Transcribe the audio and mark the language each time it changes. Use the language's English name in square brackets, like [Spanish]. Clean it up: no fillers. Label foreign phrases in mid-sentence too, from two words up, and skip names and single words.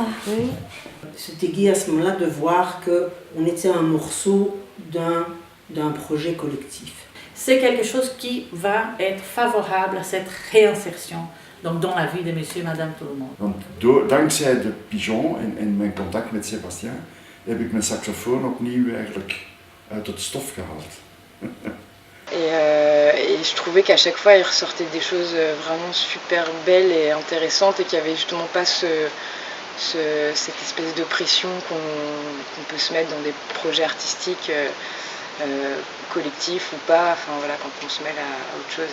[French] Oui. C'était gai à ce moment-là de voir qu'on était un morceau d'un projet collectif. C'est quelque chose qui va être favorable à cette réinsertion donc dans la vie de monsieur et madame tout le monde. [Dutch] Want dankzij de pigeon en mijn contact met Sébastien heb ik mijn saxofoon opnieuw eigenlijk uit het stof gehaald. [French] Et je trouvais qu'à chaque fois il ressortait des choses vraiment super belles et intéressantes et qu'il n'y avait justement pas cette espèce de pression qu'on peut se mettre dans des projets artistiques collectifs ou pas, enfin voilà, quand on se mêle à autre chose.